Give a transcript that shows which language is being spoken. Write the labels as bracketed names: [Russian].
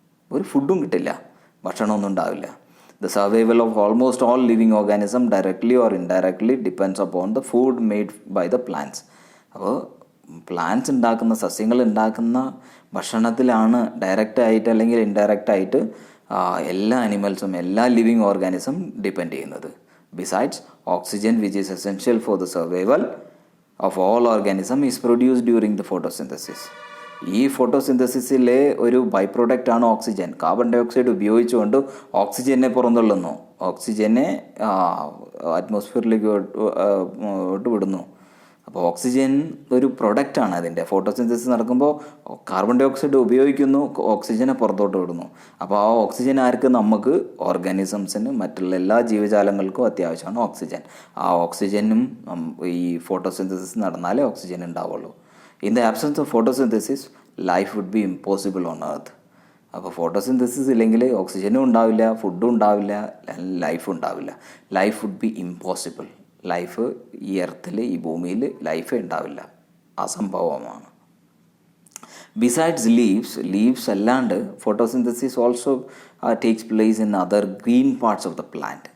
[Malayalam] ഒരു ഫുഡും കിട്ടില്ല, ഭക്ഷണമൊന്നും ഉണ്ടാവില്ല. [English] The survival of almost all living organisms directly or indirectly depends upon the food made by the plants. [Malayalam] അപ്പോൾ പ്ലാന്റ്സ് ഉണ്ടാക്കുന്ന, സസ്യങ്ങൾ ഉണ്ടാക്കുന്ന ഭക്ഷണത്തിലാണ് ഡയറക്റ്റായിട്ട് അല്ലെങ്കിൽ ഇൻഡയറക്റ്റായിട്ട് എല്ലാ അനിമൽസും എല്ലാ ലിവിങ് ഓർഗാനിസം ഡിപ്പെൻഡ് ചെയ്യുന്നത്. [English] Besides oxygen which is essential for the survival of all organism is produced during the photosynthesis. [Malayalam] ഈ ഫോട്ടോസിന്തസിസിലെ ഒരു ബൈ പ്രൊഡക്റ്റാണ് ഓക്സിജൻ. കാർബൺ ഡൈ ഓക്സൈഡ് ഉപയോഗിച്ചുകൊണ്ട് ഓക്സിജനെ പുറന്തള്ളുന്നു, ഓക്സിജനെ അറ്റ്മോസ്ഫിയറിലേക്ക് വിടുന്നു. അപ്പോൾ ഓക്സിജൻ ഒരു പ്രൊഡക്റ്റാണ് അതിൻ്റെ. ഫോട്ടോസിന്തസിസ് നടക്കുമ്പോൾ കാർബൺ ഡൈ ഓക്സൈഡ് ഉപയോഗിക്കുന്നു, ഓക്സിജനെ പുറത്തോട്ട് വിടുന്നു. അപ്പോൾ ആ ഓക്സിജൻ ആർക്ക്? നമുക്ക്, ഓർഗാനിസംസിന്, മറ്റുള്ള എല്ലാ ജീവജാലങ്ങൾക്കും അത്യാവശ്യമാണ് ഓക്സിജൻ. ആ ഓക്സിജനും ഈ ഫോട്ടോസിന്തസിസ് നടന്നാലേ ഓക്സിജൻ ഉണ്ടാവുള്ളൂ. [English] In the absence of photosynthesis, life would be impossible on earth. [Malayalam] അപ്പോൾ ഫോട്ടോസിന്തസിസ് ഇല്ലെങ്കിൽ ഓക്സിജനും ഉണ്ടാവില്ല, ഫുഡും ഉണ്ടാവില്ല, ലൈഫും ഉണ്ടാവില്ല. [English] Life would be impossible. [Malayalam] Life ഈ എർത്തിൽ, ഈ ഭൂമിയിൽ ലൈഫേ ഉണ്ടാവില്ല, അസംഭവമാണ്. [English] Besides leaves അല്ലാണ്ട് photosynthesis also takes place in other green parts of the plant.